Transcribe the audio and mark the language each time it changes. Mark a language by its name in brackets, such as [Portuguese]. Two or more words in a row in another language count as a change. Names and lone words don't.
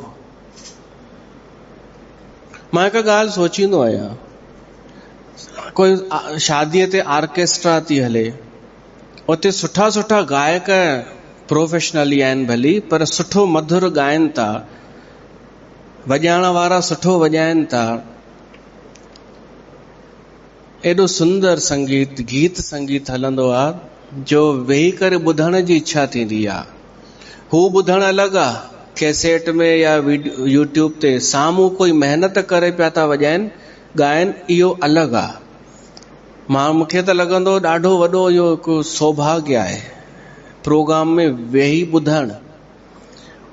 [Sindhi] मां हिकु ॻाल्हि सोचींदो आहियां, कोई शादीअ ते ऑर्केस्ट्रा थी हले, उते सुठा सुठा गायक प्रोफेशनली आहिनि भली, पर सुठो मधुर ॻाइनि था, वॼाइण वारा सुठो वॼाइनि था, एॾो सुंदर संगीत, गीत संगीत हलंदो आहे जो वेही करे ॿुधण जी इच्छा थींदी आहे। हू ॿुधण अलॻि आहे, कैसेट में या यूट्यूब ते, साम्हूं कोई महिनत करे पिया था वॼाइनि ॻाइनि, इहो अलॻि आहे। मूंखे त लॻंदो ॾाढो वॾो इहो हिकु सौभाग्य आहे प्रोग्राम में वेही ॿुधण।